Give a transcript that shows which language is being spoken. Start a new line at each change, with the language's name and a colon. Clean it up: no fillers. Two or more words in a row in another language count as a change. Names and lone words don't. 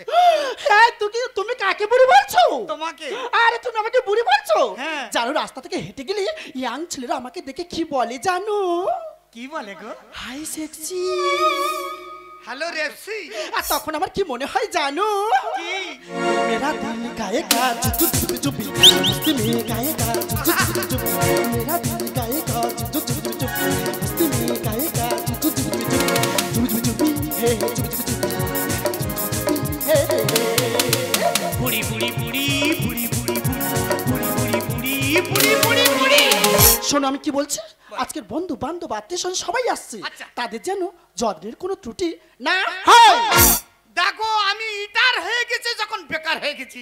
Bangla: হ্যাঁ তুমি কাকে বুড়ি বলছো? তোমাকে। আরে তুমি আমাকে বুড়ি বলছো? হ্যাঁ। জানো রাস্তা থেকে হেঁটে গেলে ইয়াং ছেলেরা আমাকে দেখে কি বলে জানো? কি বলে গো?
English: Hi sexy. Hello repsi.
Bangla: আর তখন আমার কি মনে হয় জানো? কি?
Hindi: मेरा दिल गाएगा चुप चुप चुप मस्ती में गाएगा चुप चुप चुप मेरा दिल गाएगा चुप चुप चुप मस्ती में गाएगा चुप चुप चुप चुप हे चुप चुप चुप हे
Bangla: বুড়ি বুড়ি বুড়ি বুড়ি বুড়ি বুড়ি বুড়ি বুড়ি বুড়ি বুড়ি বুড়ি। শোনো আমি কি বলছি, আজকের বন্ধু বান্ধব আত্মীয় সবাই আসছে, আচ্ছা। তাদের যেন যত্নের কোনো ত্রুটি না হয়। দেখো আমি ইটার হয়ে গেছে যখন বেকার হয়ে রেখেছি।